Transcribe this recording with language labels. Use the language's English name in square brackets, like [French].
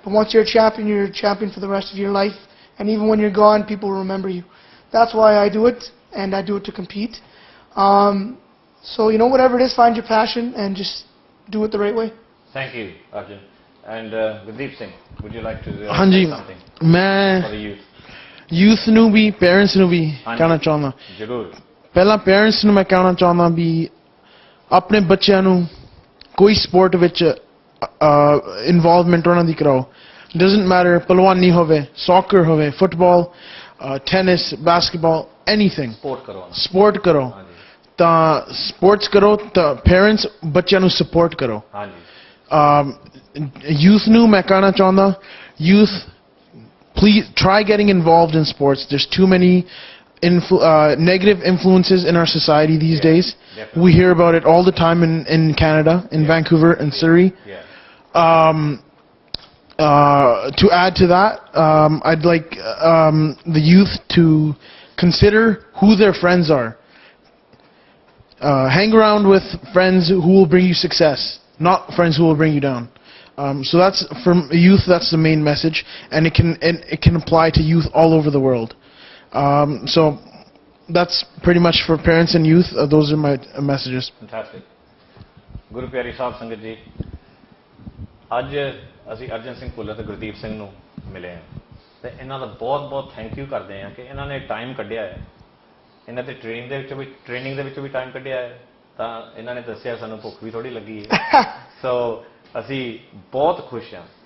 [English] But once you're a champion for the rest of your life. And even when you're gone, people will remember you. That's why I do it, and I do it to compete. So, whatever it is, find your passion and just do it the right way. Thank you, Arjan. And Gurdeep Singh, would you like to say something for the [Punjabi] youth ਨੂੰ ਵੀ parents ਨੂੰ ਵੀ ਕਹਿਣਾ ਚਾਹੁੰਦਾ। ਜ਼ਰੂਰ। ਪਹਿਲਾਂ parents ਨੂੰ ਮੈਂ ਕਹਿਣਾ ਚਾਹੁੰਦਾ ਵੀ ਆਪਣੇ ਬੱਚਿਆਂ ਨੂੰ ਕੋਈ ਸਪੋਰਟ ਵਿੱਚ ਇਨਵੋਲਵਮੈਂਟ ਉਹਨਾਂ ਦੀ ਕਰਾਓ। [English] doesn't matter [Punjabi] palwani hove, [English] soccer hove, football, tennis, basketball, anything, [Punjabi] support ਕਰੋ sport karo. ਹਾਂਜੀ ਤਾਂ sports karo ਤਾਂ parents ਬੱਚਿਆਂ ਨੂੰ support ਕਰੋ. ਹਾਂਜੀ [English] Youth [Punjabi] ਨੂੰ ਮੈਂ ਕਹਿਣਾ ਚਾਹੁੰਦਾ, [English] youth, please try getting involved in sports. There's too many negative influences in our society these Yeah, days. definitely. We hear about it all the time in Canada, in Vancouver and Surrey. yeah To add to that, I'd like the youth to consider who their friends are. Hang around with friends who will bring you success, not friends who will bring you down. So that's from youth. That's the main message, and it can apply to youth all over the world. So that's pretty much for parents and youth. Those are my messages. Fantastic. [Punjabi] ਗੁਰੂ ਪਿਆਰੀ ਸਾਹਿਬ ਸੰਗਤ ਜੀ, ਅੱਜ ਅਸੀਂ ਅਰਜਨ ਸਿੰਘ ਭੁੱਲਰ ਤੇ ਗੁਰਦੀਪ ਸਿੰਘ ਨੂੰ ਮਿਲੇ ਹਾਂ ਤੇ ਇਹਨਾਂ ਦਾ ਬਹੁਤ ਬਹੁਤ ਥੈਂਕ ਯੂ ਕਰਦੇ ਹਾਂ ਕਿ ਇਹਨਾਂ ਨੇ ਟਾਈਮ ਕੱਢਿਆ ਹੈ, ਇਹਨਾਂ ਦੇ ਟ੍ਰੇਨਿੰਗ ਦੇ ਵਿੱਚ ਵੀ ਟਾਈਮ ਕੱਢਿਆ ਹੈ। ਤਾਂ ਇਹਨਾਂ ਨੇ ਦੱਸਿਆ ਸਾਨੂੰ ਭੁੱਖ ਵੀ ਥੋੜੀ ਲੱਗੀ ਹੈ। ਸੋ ਅਸੀਂ ਬਹੁਤ ਖੁਸ਼ ਹਾਂ।